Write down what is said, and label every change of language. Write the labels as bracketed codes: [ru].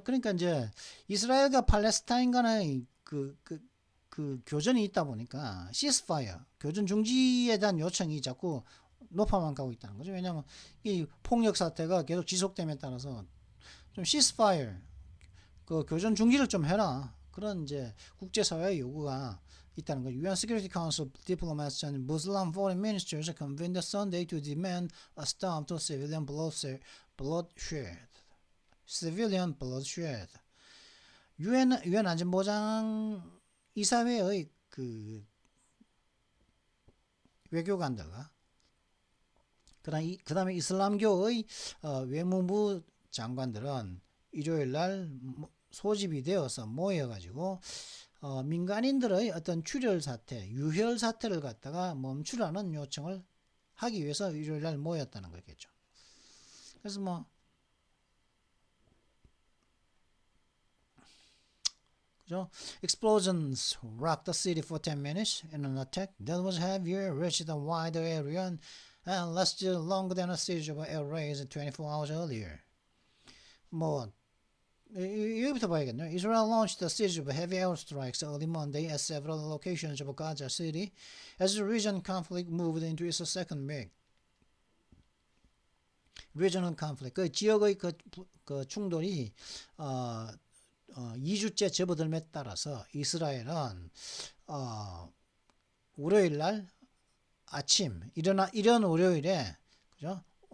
[ko] 그러니까 이제 이스라엘과 팔레스타인 간의 그 교전이 있다 보니까 ceasefire, 교전 중지에 대한 요청이 자꾸 높아만 가고 있다는 거죠. 왜냐하면 이 폭력 사태가 계속 지속됨에 따라서 좀 ceasefire, 그 교전 중지를 좀 해라. 그런 이제 국제사회의 요구가 있다는 거죠. [en] UN Security Council diplomats and Muslim foreign ministers convened Sunday to demand a stop to civilian bloodshed. civilian bloodshed. [ko] UN 안전보장 이사회의 그 외교관들과 그다음에 이슬람교의 외무부 장관들은 일요일 날 소집이 되어서 모여가지고 민간인들의 어떤 출혈 사태, 유혈 사태를 갖다가 멈추라는 요청을 하기 위해서 일요일 날 모였다는 거겠죠. 그래서 뭐 그죠? [en] Explosions rocked the city for 10 minutes in an attack that was heavier, reached a wider area and lasted longer than a siege of air raids 24 hours earlier. [ko] 뭐 여기부터 봐야겠네요. [en] Israel launched a series of heavy airstrikes early Monday at several locations of Gaza City as the region conflict moved into its second week. Regional conflict, [ko] 그 지역의 그 충돌이 2주째 접어들매 따라서 이스라엘은 월요일 날 아침 이런 월요일에 그죠?